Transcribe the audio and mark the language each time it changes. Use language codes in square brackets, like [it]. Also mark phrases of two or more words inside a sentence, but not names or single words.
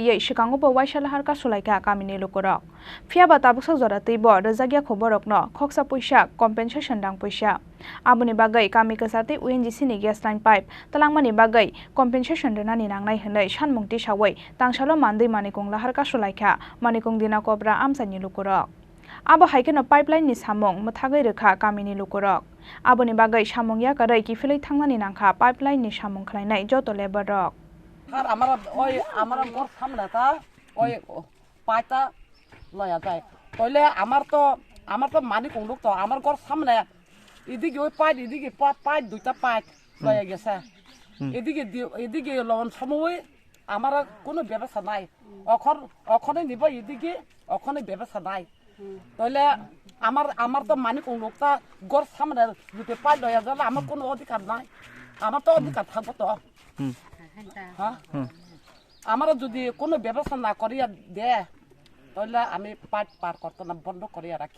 [trp] ye shikangobo waisala harka solaika kamini lukorok phiaba tabuksa joratei bo rejagya khoborokno khoksa puisa compensation rang puisa aboni bagai kami kesate UNGC ni [en] gas line pipe [trp] talangmani bagai compensation donani nangnai hanai sanmungti sawai tangsalo mandi manikong lahar ka solaika manikong dina kobra amsani lukorok abo haikeno pipeline ni samung muthagai rekha kamini lukorok aboni bagai samung ya karai kifilai thangnani nangkha pipeline ni samung khlainai joto labor rok [bn] আর আমার ঘর সামনে তা ওই পাইতা লয়া যায় তাইলে আমার তো মানি কোন লোক তো আমার ঘর সামনে এদিকে ওই পাইট এদিকে পাইট দুইটা পাইট লয়া গেছে এদিকে লবণ সময় আমার কোনো ব্যবস্থা নাই ওখানে নিব এদিকে ওখানে ব্যবস্থা নাই তাইলে আমার তো মানি কোন লোকটা ঘর সামনে দুটো পাইট লয়া গেলে আমার কোনো অধিকার নাই আমার তো অধিকার থাকবো তো আমার যদি কোনো ব্যবস্থা না করিয়া দেয় তাহলে আমি পাট পার করতে না বন্ধ করিয়া রাখি